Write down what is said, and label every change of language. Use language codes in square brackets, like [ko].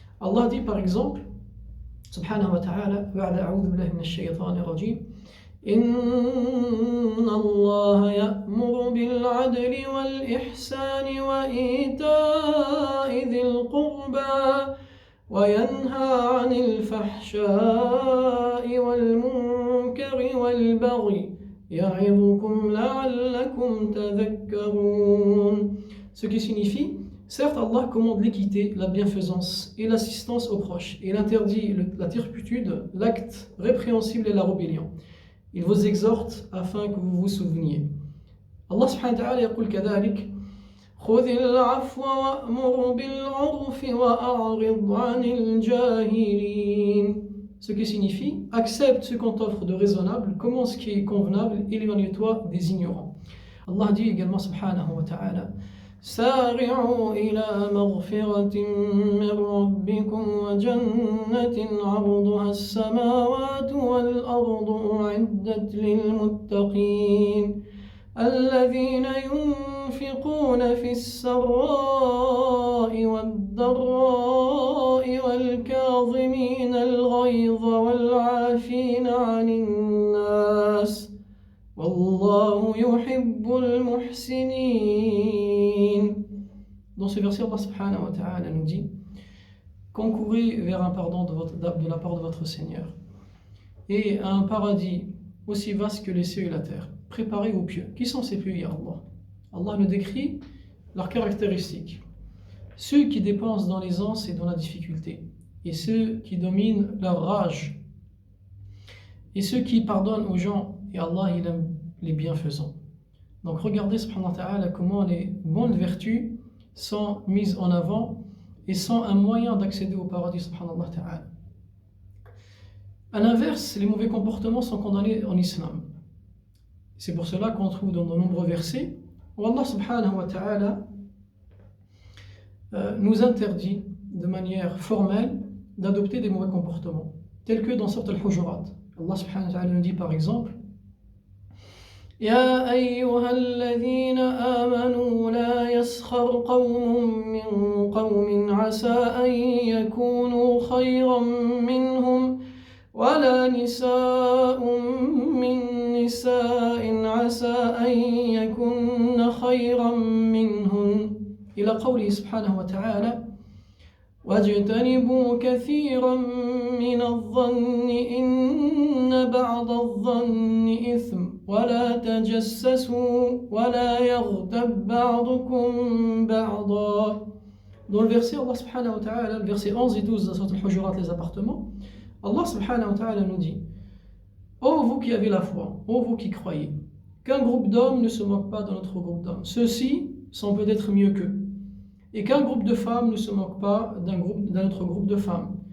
[fr] Allah dit par exemple, [ar] subhanahu wa ta'ala, ba'da a'udhu billahi minash shaytanir rajim, إن الله يأمر بالعدل والإحسان وإيتاء ذي القربى وينهى عن الفحشاء والمنكر الشجر والبغي يعظكم لعلكم تذكرون. [fr] Ce qui signifie, certes Allah commande l'équité, la bienfaisance et l'assistance aux proches. Il interdit la turpitude, l'acte répréhensible et la rébellion. Il vous exhorte afin que vous vous souveniez. [ar] Allah subhanahu wa ta'ala يقول كذلك خذ العفو وأمر بالعرف وأعرض عن الجاهلين. [fr] Ce qui signifie, accepte ce qu'on t'offre de raisonnable, commence ce qui est convenable, éloigne-toi des ignorants. Allah dit également subhanahu wa ta'ala [ar] سارعوا إلى مغفرة من ربكم وجنة عرضها السماوات والأرض أعدت للمتقين الذين ينفقون في السراء والضراء والكاظمين الغيظ والعافين عن الناس والله يحب المحسنين. [fr] Dans ce verset, Allah subhanahu wa ta'ala nous dit concourez vers un pardon de la part de votre Seigneur et à un paradis aussi vaste que les cieux et la terre. Préparez aux pieux. Qui sont ces pieux, ya Allah? Allah nous décrit leurs caractéristiques. Ceux qui dépensent dans l'aisance et dans la difficulté, et ceux qui dominent leur rage, et ceux qui pardonnent aux gens, et Allah il aime les bienfaisants. Donc regardez subhanahu wa ta'ala comment les bonnes vertus sont mises en avant et sont un moyen d'accéder au paradis subhanahu wa ta'ala. À l'inverse, les mauvais comportements sont condamnés en islam. C'est pour cela qu'on trouve dans de nombreux versets où Allah subhanahu wa ta'ala nous interdit de manière formelle d'adopter des mauvais comportements, tels que dans Sourate Al-Hujurat. [ar] Allah subhanahu wa ta'ala [fr] nous dit par exemple [ar] يا أيها الذين آمنوا لا يسخر قوم من قوم عسى أن يكونوا خيرا منهم ولا نساء من نساء عسى أن يكن خيرا منهن إلى قوله سبحانه وتعالى واجتنبوا كثيرا من الظن إن بعض الظن إثم ولا تجسسوا ولا يغتب بعضكم بعضا. [fr] Dans le verset, Allah subhanahu wa ta'ala, le verset 11 et 12 de Sourate Al-Hujurat, les appartements, Allah subhanahu wa ta'ala nous dit ô vous qui avez la foi, ô vous qui croyez, qu'un groupe d'hommes ne se moque pas d'un autre groupe d'hommes. Ceux-ci sont peut-être mieux qu'eux. Et qu'un groupe de femmes ne se moque pas d'un autre groupe de femmes.